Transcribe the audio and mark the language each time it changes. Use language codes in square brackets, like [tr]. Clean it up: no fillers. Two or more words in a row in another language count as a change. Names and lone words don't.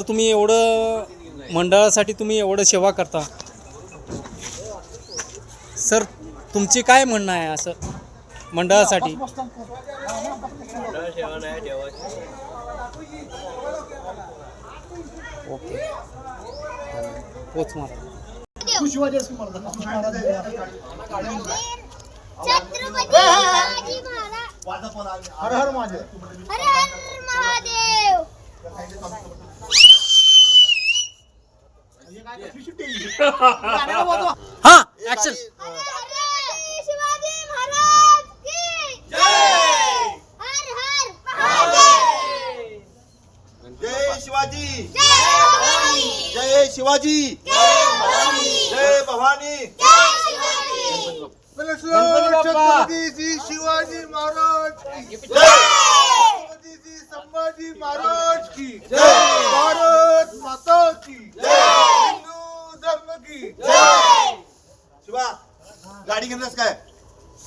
[mr] तुम्ही एवढं मंडळासाठी तुम्ही एवढं सेवा करता सर, तुमची काय म्हणणं आहे असं मंडळासाठी? ओके पोच मारा. हर हर महादेव. हर हर महादेव. हा ऍक्शन. [hi] शिवाजी महाराज की जय. [mr] हर हर महादेव. जय शिवाजी. जय भवानी. जय शिवाजी. जय भवानी. जय भवानी. जय शिवाजी. [hi] छत्रपती शिवाजी महाराज की जय. छत्रपती संभाजी महाराज की जय. भारत माता की जय. हिंदू धर्म की जय. [mr] शिवा गाडी घेतलास काय?